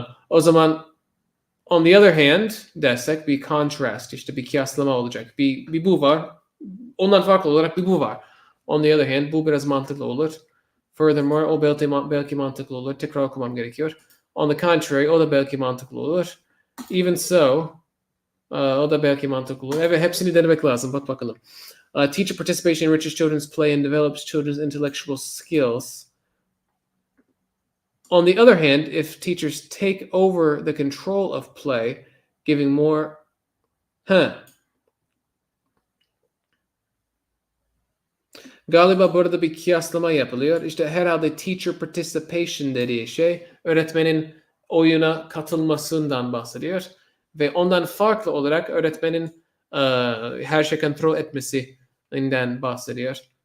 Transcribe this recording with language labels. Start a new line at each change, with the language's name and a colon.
Turkish: O zaman
English: on the other hand
Turkish: dersek bir contrast, işte bir kıyaslama olacak. Bir bu var. Ondan farklı olarak bir bu var.
English: On the other hand
Turkish: bu biraz mantıklı olur. Furthermore o belki mantıklı olur. Tekrar okumam gerekiyor.
English: On the contrary
Turkish: o da belki mantıklı olur.
English: Even so
Turkish: o da belki mantıklı olur. Evet, hepsini denemek lazım. Bak bakalım.
English: Teacher participation enriches children's play and develops children's intellectual skills. On the other hand, if teachers take over the control of play, giving more...
Turkish: Galiba burada bir kıyaslama yapılıyor. İşte herhalde
English: teacher participation
Turkish: dediği şey öğretmenin oyuna katılmasından bahsediyor. Ve ondan farklı olarak öğretmenin her şey kontrol etmesinden bahsediyor.